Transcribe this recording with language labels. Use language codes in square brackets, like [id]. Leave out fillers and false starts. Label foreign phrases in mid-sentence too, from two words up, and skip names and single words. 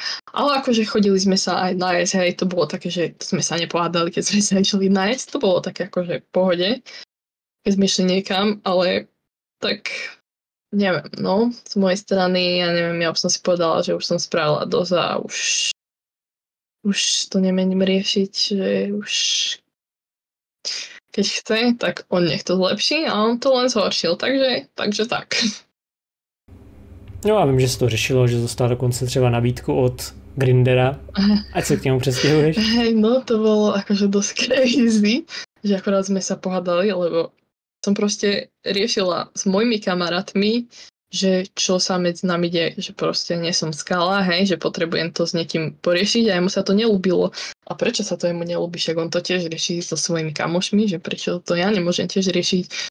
[sk] Ale akože chodili sme sa aj najesť, hej, to bolo také, že sme sa nepohádali, keď sme sa išli najesť, to bolo také akože v pohode, keď sme išli niekam, ale tak neviem, no, z mojej strany, ja neviem, ja už som si povedala, že už som spravila dosť a už to nemením riešiť, že už keď chce, tak on nech to zlepší a on to len zhoršil, takže tak. [cs] No a vím, že se to řešilo, že dostal dokonce třeba nabídku od Grindera, ať se k němu přestěhuješ. [sk] Hej, no to bolo akože dosť crazy, že akorát sme sa pohádali, lebo som proste riešila s mojimi kamarátmi, že čo sa medzi nami deje, že proste nie som skala, hej, že potrebujem to s niekým poriešiť a jemu sa to nelúbilo. A prečo sa to jemu nelúbi, však on to tiež rieši so svojimi kamošmi, že prečo to ja nemôžem tiež riešiť.